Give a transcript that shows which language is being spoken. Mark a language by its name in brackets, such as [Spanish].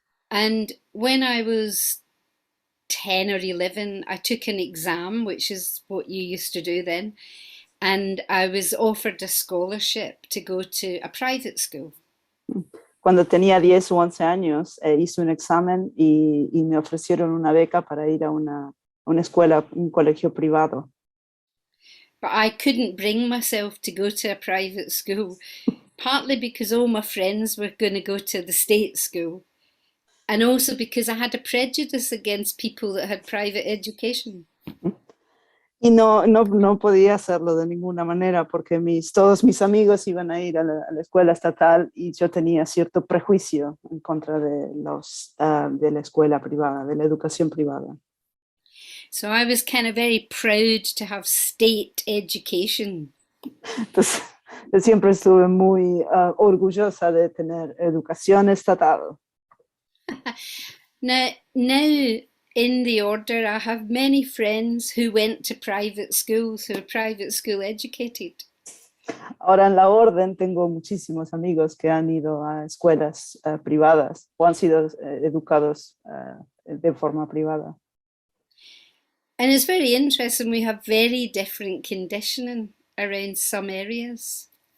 [English] And when I was 10 or 11, I took an exam, which is what you used to do then, and I was offered a scholarship to go to a private school. [Spanish] Cuando tenía 10 o 11 años, hice un examen y me ofrecieron una beca para ir a una escuela, un colegio privado. [English] But I couldn't bring myself to go to a private school, partly because all my friends were going to go to the state school, and also because I had a prejudice against people that had private education. [Spanish] Y no podía hacerlo de ninguna manera porque todos mis amigos iban a ir a la escuela estatal y yo tenía cierto prejuicio en contra de la escuela privada, de la educación privada. [English] So I was kind of very proud to have state education. [Spanish] Entonces, yo siempre estuve muy orgullosa de tener educación estatal. [English] Now, in the order, I have many friends who went to private schools, who are private school educated. [Spanish] Ahora en la orden tengo muchísimos amigos que han ido a escuelas privadas o han sido educados de forma privada. [English] And it's very interesting, we have very different conditioning around some areas.